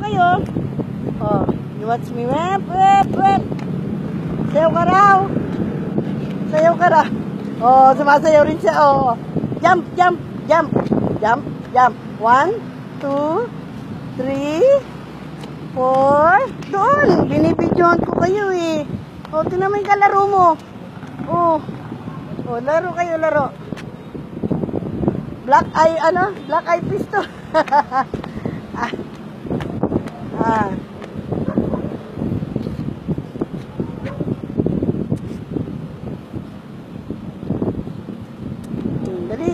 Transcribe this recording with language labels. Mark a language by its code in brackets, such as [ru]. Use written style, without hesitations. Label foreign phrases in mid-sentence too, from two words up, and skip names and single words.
[en] oh. Oh, you watch me. Wep, wep, wep. [tl] Sayaw ka raw. Sayaw ka raw. Oh, sumasayaw rin siya, oh. [en] Jump, jump, jump. Jump, jump. 1, 2, 3, 4. [tl] Doon, binibidyohan ko kayo eh. Oh, tinan mo yung kalaro mo. Oh. Oh, laro kayo, laro. Black eye, ano? [en] Black eye peas [tl] to. Ah. Dali.